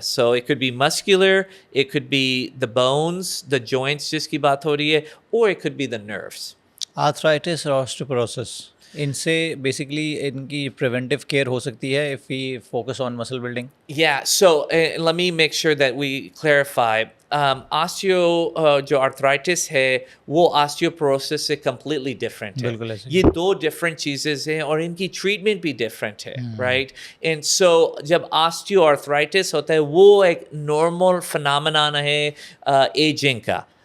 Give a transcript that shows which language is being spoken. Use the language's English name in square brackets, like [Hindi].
[English] so it could be muscular, it could be the bones, the joints [Hindi] जिसकी बात हो रही है, [English] और it could be the nerves. [Hindi] Arthritis और ऑस्टियोपोरोसिस, इनसे बेसिकली इनकी प्रिवेंटिव केयर हो सकती है [English] If we focus on muscle building? Yeah, so let me make sure that we clarify. [Hindi] जो आर्थराइटिस है वो ऑस्टियोपोरोसिस से completely different है। बिल्कुल ऐसे। ये दो different चीज़ें हैं और इनकी ट्रीटमेंट भी different है, right? And so जब ऑस्टियोआर्थराइटिस होता है वो एक नॉर्मल phenomenon है एजिंग का।